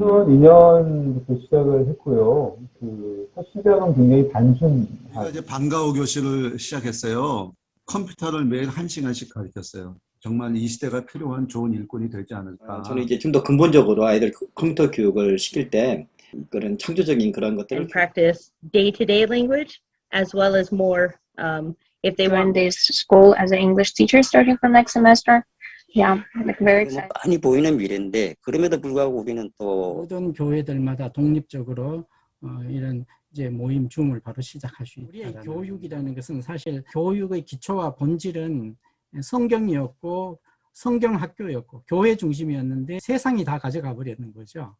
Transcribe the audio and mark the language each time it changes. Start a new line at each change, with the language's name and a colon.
Korean: 2002년부터 시작을 했고요. 첫 시작은 굉장히 단순한. 제가 이제 방과후 교실을 시작했어요. 컴퓨터를 매일 1시간씩 가르쳤어요. 정말 이 시대가 필요한 좋은 일꾼이 되지 않을까. 저는 이제 좀 더 근본적으로 아이들 컴퓨터 교육을 시킬 때 그런 창조적인 그런 것들을
English: and practice day-to-day language as well as more if they join want. this school as an English teacher starting from next semester. Yeah, like very excited.
Korean: 많이 보이는 미래인데 그럼에도 불구하고 우리는 또 모든 교회들마다 독립적으로 이런 이제 모임 줌을 바로 시작할 수 있다. 우리의 교육이라는 것은 사실 교육의 기초와 본질은 성경이었고 성경학교였고 교회 중심이었는데 세상이 다 가져가 버리는 거죠.